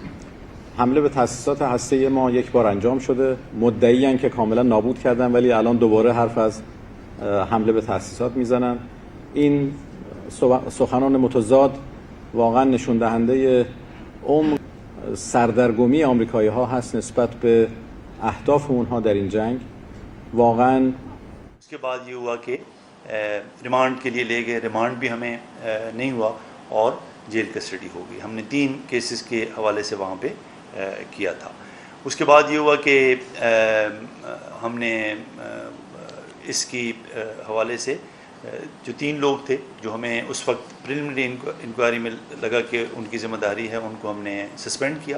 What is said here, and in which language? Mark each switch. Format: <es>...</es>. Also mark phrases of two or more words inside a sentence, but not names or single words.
<fa>حمله به تأسیسات هسته‌ای ما یک بار انجام شده، مدعیان که کاملا نابود کردن ولی الان دوباره حرف از حمله به تأسیسات میزنن. این سخنان متضاد واقعا نشون دهنده عمق سردرگمی آمریکایی‌ها هست نسبت به اهداف اونها در این جنگ. واقعا</fa> <ur>اس کے بعد یہ ہوا کہ ریمانڈ کے لیے لے گئے، ریمانڈ بھی ہمیں نہیں ہوا اور</ur> <en>jail custody</en> <ur>ہو گئی. ہم نے 3 کیسز کے حوالے سے وہاں پہ کیا تھا. اس کے بعد یہ ہوا کہ ہم نے اس کی حوالے سے جو 3 لوگ تھے جو ہمیں اس وقت</ur> <en>preliminary inquiry</en> <ur>میں لگا کہ ان کی ذمہ داری ہے ان کو ہم نے سسپینڈ کیا.</ur>